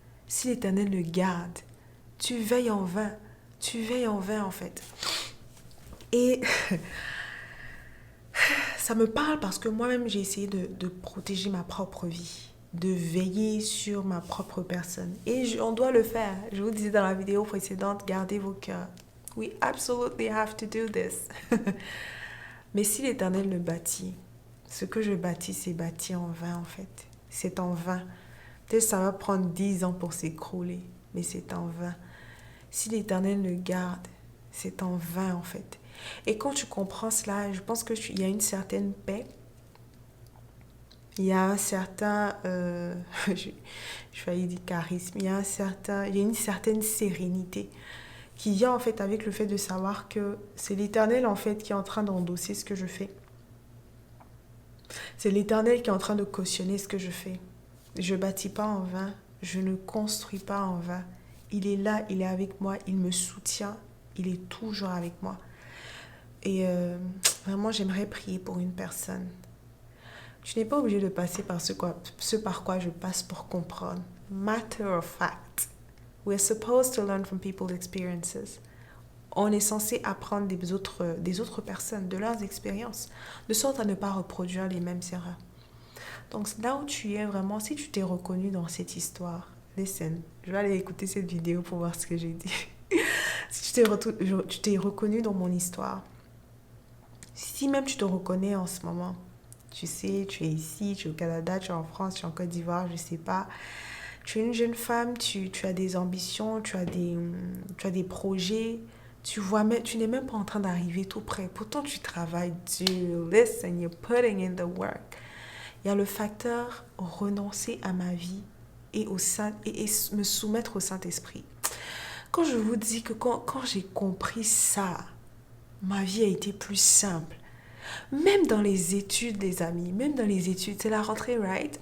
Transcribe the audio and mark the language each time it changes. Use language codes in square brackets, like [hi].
[fr] Si l'Éternel ne garde, tu veilles en vain. Tu veilles en vain, en fait. Et ça me parle parce que moi-même, j'ai essayé de protéger ma propre vie, de veiller sur ma propre personne. Et on doit le faire. Je vous disais dans la vidéo précédente, gardez vos cœurs. [en] We absolutely have to do this. [fr] Mais si l'Éternel le bâtit, ce que je bâtis, c'est bâti en vain, en fait. C'est en vain. Peut-être que ça va prendre 10 ans pour s'écrouler, mais c'est en vain. Si l'Éternel le garde, c'est en vain en fait. Et quand tu comprends cela, je pense qu'il y a une certaine paix. Il y a un certain, je failli dire charisme, il y a une certaine sérénité qui vient en fait avec le fait de savoir que c'est l'Éternel en fait qui est en train d'endosser ce que je fais. C'est l'Éternel qui est en train de cautionner ce que je fais. Je ne bâtis pas en vain, je ne construis pas en vain. Il est là, il est avec moi, il me soutient, il est toujours avec moi. Et vraiment, j'aimerais prier pour une personne. Tu n'es pas obligé de passer par ce par quoi je passe pour comprendre. [en] Matter of fact, we're supposed to learn from people's experiences. [fr] On est censé apprendre des autres personnes, de leurs expériences, de sorte à ne pas reproduire les mêmes erreurs. Donc là où tu es vraiment, si tu t'es reconnu dans cette histoire, Listen, je vais aller écouter cette vidéo pour voir ce que j'ai dit. Si tu t'es reconnu dans mon histoire, si même tu te reconnais en ce moment, tu sais, tu es ici, tu es au Canada, tu es en France, tu es en Côte d'Ivoire, je sais pas. Tu es une jeune femme, tu as des ambitions, tu as des projets. Tu n'es même pas en train d'arriver tout près. Pourtant, tu travailles dur. [en] Listen, you're putting in the work. [fr] Il y a le facteur renoncer à ma vie et me soumettre au Saint-Esprit. Quand je vous dis que quand j'ai compris ça, ma vie a été plus simple. Même dans les études, les amis, même dans les études, c'est la rentrée, right?